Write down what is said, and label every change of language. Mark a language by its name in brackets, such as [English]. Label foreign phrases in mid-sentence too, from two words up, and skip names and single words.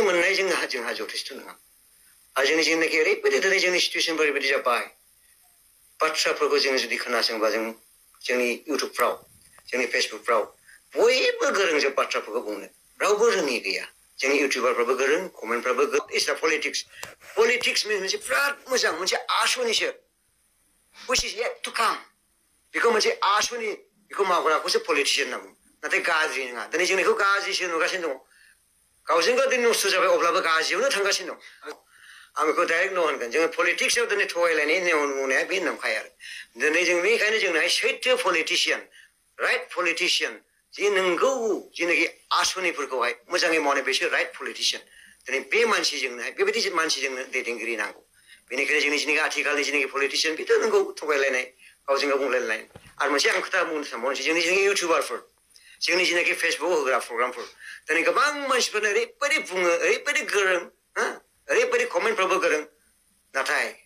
[Bodo] मोननाय जोंहा जथेस्थ' नङा आरो जोंनि जेनाखि ओरैबायदि दिनै जोंनि सिटुवेसनफोर ओरैबायदि जाबाय बाथ्राफोरखौ जोङो जुदि खोनासङोब्ला जों जोंनि इउटुबफ्राव जोंनि फेसबुकफ्राव बयबो गोरों जोब बाथ्राफोरखौ बुंनो रावबो रोङि गैया जोंनि इउटुबारफ्राबो गोरों कमेन्टफ्राबो गोरों इट्स पलिटिक्स मोनसे बिराद मोजां मोनसे आसनिसो [English] which is yet to come [Bodo] बेखौ मोनसे आसनि बेखौ मावग्राखौसो पलिटिशियान होनना बुङो नाथाय गाज्रि नङा दिनै जों बेखौ गाज्रिसो नुगासिनो दङ गावजों गाव दिनै नस्थ' जाबाय अब्लाबो गाज्रियावनो थांगासिनो दं आं बेखौ डाइरेक्ट न' होनगोन जोङो पलिटिक्सआव दिनै थगायलायनाय नेम बुंनाया बे नंखाया आरो दिनै जों बेनिखायनो जोंनोहाय सैथो पलिटिशियान [English] right politician [Bodo] जे नंगौ जेनाखि आसनिफोरखौहाय मोजाङै मावनाय बेसो [English] right politician [Bodo] दिनै बे मानसिजोंनोहाय बेबायदि मानसिजोंनो दैदेनगिरि नांगौ बेनिखायनो जोंनि जेनाखि आथिखालनि जेनाखि पलिटिशियान बेथ' नंगौ थगायलायनाय गावजों गाव बुंलायलायनाय आरो मोनसे आं खोथा बुंनो सानबावनोसै जोंनि इउटुबारफोर जोंनि जेनाखि फेसबुक होग्रा प्रग्रामफोर दिनै गोबां मानसिफोरनो ओरैबायदि बुङो ओरैबायदि गोरों ओरैबायदि कमेन्टफ्रावबो गोरों नाथाय